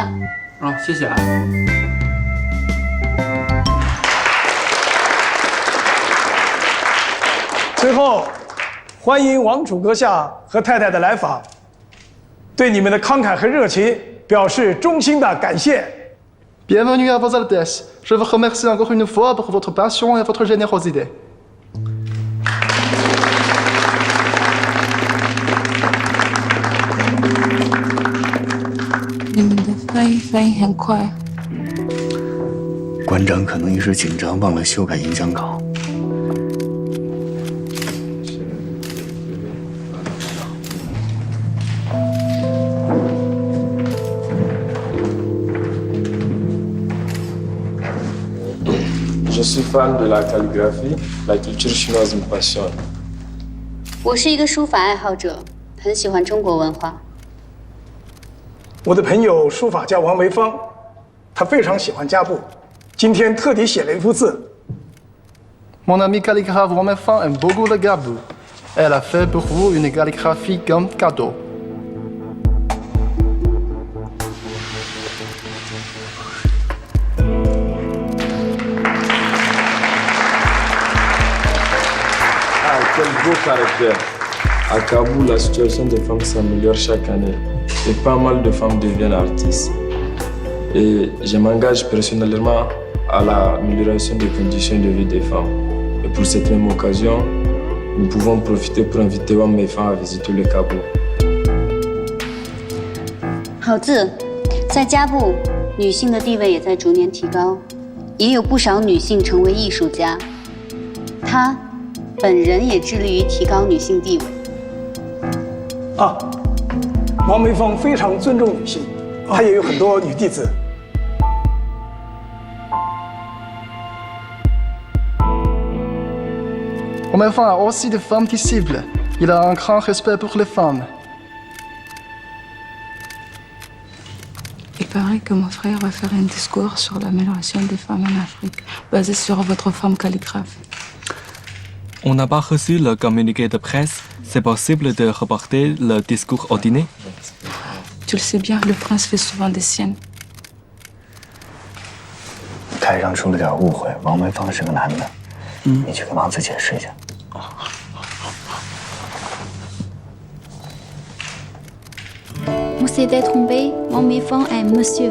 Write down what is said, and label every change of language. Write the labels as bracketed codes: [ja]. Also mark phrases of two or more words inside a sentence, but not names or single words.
[zh] 啊，谢谢啊。最后，欢迎王储阁下和太太的来访，对你们的慷慨和热情表示衷心的感谢。 [fr] Bienvenue à vos Altesses. Je vous remercie encore une fois pour votre passion et votre générosité. [zh] 你们的翻译很快。馆长可能一时紧张忘了修改演讲稿。 [fr] Je suis fan de la calligraphie. La culture chinoise me passionne. [zh] 我是一个书法爱好者，很喜欢中国文化。我的朋友书法家王梅芳，他非常喜欢家布，今天特地写了一幅字。 [fr] Mon ami calligraphe Wang Meifang aime beaucoup le gabou. Elle a fait pour vous une calligraphie comme cadeau. Ah, quel beau caractère. À Kaboul, la situation des femmes s'améliore chaque année. Et pas mal de femmes deviennent artistes. Et je m'engage personnellement à l'amélioration des conditions de vie des femmes. Et pour cette même occasion, nous pouvons profiter pour inviter Wang Meifang à visiter le Kaboul. [zh] 好字，在家部，女性的地位也在逐年提高，也有不少女性成为艺术家。她本人也致力于提高女性地位。王梅芳非常尊重女性，她也有很多女弟子。 [fr] Wang Meifang a aussi des femmes disciples. Il a un grand respect pour les femmes. Il paraît que mon frère va faire un discours sur l'amélioration des femmes en Afrique, basé sur votre femme calligraphe. On n'a pas reçu le communiqué de presse. C'est possible de reporter le discours au dîner? Tu le sais bien, le prince fait souvent des siennes. [zh] 台上出了点误会，王梅芳是个男的，你去跟王子解释一下。 [fr] On s'était trompé, Wang Meifang est monsieur.